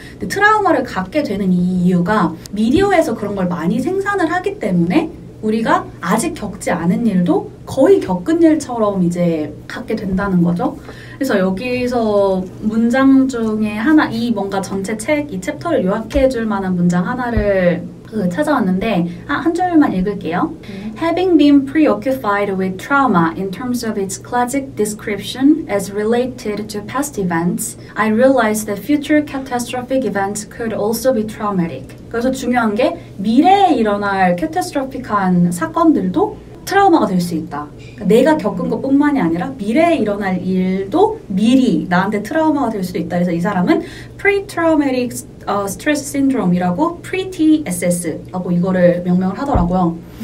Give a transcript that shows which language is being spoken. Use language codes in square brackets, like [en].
[ko] 근데 트라우마를 갖게 되는 이 이유가 미디어에서 그런 걸 많이 생산을 하기 때문에 우리가 아직 겪지 않은 일도 거의 겪은 일처럼 이제 갖게 된다는 거죠. 그래서 여기서 문장 중에 하나, 이 뭔가 전체 책, 이 챕터를 요약해 줄 만한 문장 하나를 찾아왔는데 한 줄만 읽을게요. [en] Having been preoccupied with trauma in terms of its classic description as related to past events, I realized that future catastrophic events could also be traumatic. [ko] 그래서 중요한 게 미래에 일어날 캐타스트로픽한 사건들도 트라우마가 될 수 있다. 그러니까 내가 겪은 것뿐만이 아니라 미래에 일어날 일도 미리 나한테 트라우마가 될 수도 있다. 그래서 이 사람은 Pre-Traumatic Stress Syndrome이라고 Pre-TSS라고 이거를 명명을 하더라고요.